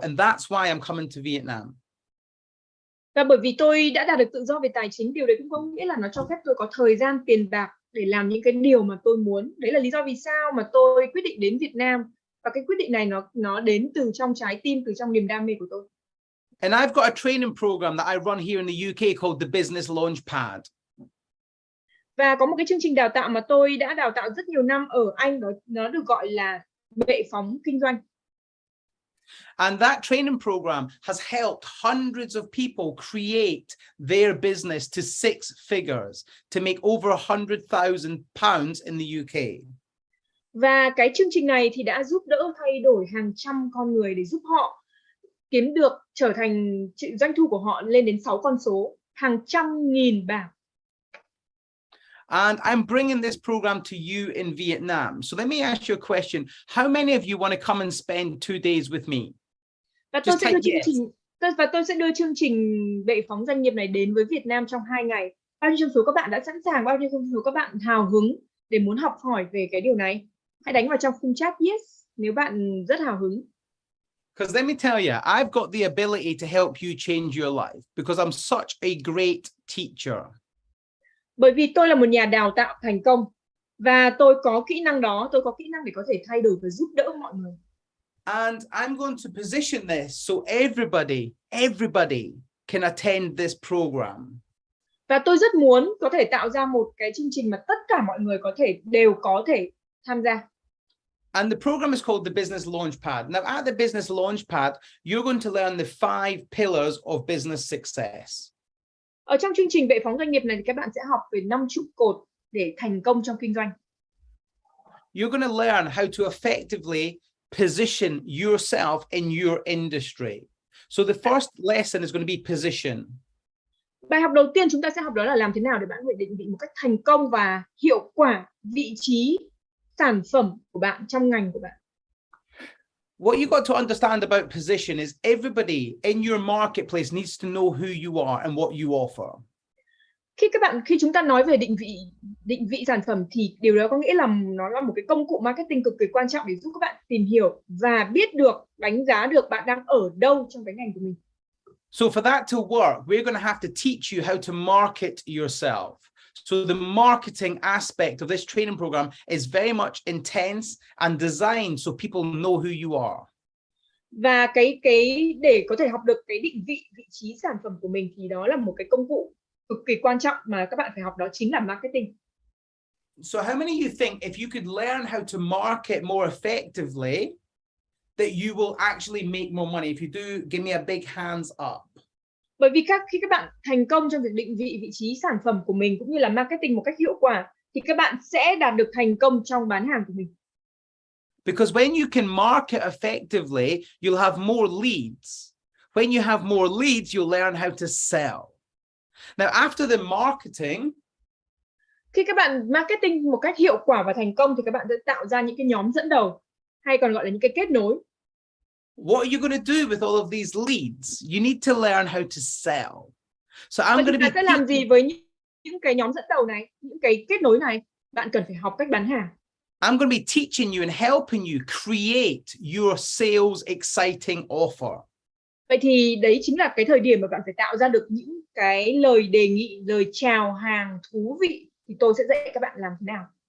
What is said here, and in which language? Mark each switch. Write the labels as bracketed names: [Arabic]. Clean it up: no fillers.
[English] And that's why I'm coming to Vietnam. [Vietnamese] Và bởi vì tôi đã đạt được tự do về tài chính, điều đấy cũng có nghĩa là nó cho phép tôi có thời gian, tiền bạc để làm những cái điều mà tôi muốn. Đấy là lý do vì sao mà tôi quyết định đến Việt Nam. Và cái quyết định này nó đến từ trong trái tim, từ trong niềm đam mê của tôi. [English] And I've got a training program that I run here in the UK called the Business Launchpad. [Vietnamese] Và có một cái chương trình đào tạo mà tôi đã đào tạo rất nhiều năm ở Anh, đó nó được gọi là bệ phóng kinh doanh. [English] And that training program has helped hundreds of people create their business to six figures to make over £100,000 in the UK. [Vietnamese] Và cái chương trình này thì đã giúp đỡ thay đổi hàng trăm con người để giúp họ kiếm được, trở thành doanh thu của họ lên đến 6 con số, hàng trăm nghìn bảng. [English] And I'm bringing this program to you in Vietnam. So let me ask you a question. How many of you want to come and spend 2 days with me? [Vietnamese] Và tôi sẽ đưa chương trình bệ phóng doanh nghiệp này đến với Việt Nam trong 2 ngày. Bao nhiêu trong số các bạn đã sẵn sàng, bao nhiêu trong số các bạn hào hứng để muốn học hỏi về cái điều này? Hãy đánh vào trong khung chat yes nếu bạn rất hào hứng. [English] Because let me tell you, I've got the ability to help you change your life because I'm such a great teacher. [Vietnamese] Bởi vì tôi là một nhà đào tạo thành công và tôi có kỹ năng đó, tôi có kỹ năng để có thể thay đổi và giúp đỡ mọi người. [English] And I'm going to position this so everybody can attend this program. [Vietnamese] Và tôi rất muốn có thể tạo ra một cái chương trình mà tất cả mọi người đều có thể tham gia. [English] And the program is called the Business Launchpad. Now, at the Business Launchpad, you're going to learn the 5 pillars of business success. [Vietnamese] Ở trong chương trình bệ phóng doanh nghiệp này thì các bạn sẽ học về 5 trụ cột để thành công trong kinh doanh. [English] You're going to learn how to effectively position yourself in your industry. So the first lesson is going to be position. [Vietnamese] Bài học đầu tiên chúng ta sẽ học đó là làm thế nào để bạn có thể định vị một cách thành công và hiệu quả vị trí sản phẩm của bạn trong ngành của bạn. [English] What you got to understand about position is everybody in your marketplace needs to know who you are and what you offer. [Vietnamese] Khi chúng ta nói về định vị sản phẩm thì điều đó có nghĩa là nó là một cái công cụ marketing cực kỳ quan trọng để giúp các bạn tìm hiểu và biết được, đánh giá được bạn đang ở đâu trong cái ngành của mình. [English] So for that to work, we're going to have to teach you how to market yourself. So the marketing aspect of this training program is very much intense and designed so people know who you are. [Vietnamese] Và cái để có thể học được cái định vị vị trí sản phẩm của mình thì đó là một cái công cụ cực kỳ quan trọng mà các bạn phải học, đó chính là marketing. [English] So how many of you think if you could learn how to market more effectively that you will actually make more money? If you do, give me a big hands up. [Vietnamese] Bởi vì khi các bạn thành công trong việc định vị vị trí sản phẩm của mình cũng như là marketing một cách hiệu quả thì các bạn sẽ đạt được thành công trong bán hàng của mình. [English] Because when you can market effectively, you'll have more leads. When you have more leads, you'll learn how to sell. Now, after the marketing, [Vietnamese] khi các bạn marketing một cách hiệu quả và thành công thì các bạn sẽ tạo ra những cái nhóm dẫn đầu hay còn gọi là những cái kết nối. [English] What are you going to do with all of these leads? You need to learn how to sell. So I'm going to be. [Vietnamese] Sẽ làm gì với những cái nhóm dẫn đầu này, những cái kết nối này? bạn cần phải học cách bán hàng. [English] I'm going to be teaching you and helping you create your sales exciting offer. [Vietnamese] Vậy thì đấy chính là cái thời điểm mà bạn phải tạo ra được những cái lời đề nghị, lời chào hàng thú vị. Thì tôi sẽ dạy các bạn làm thế nào.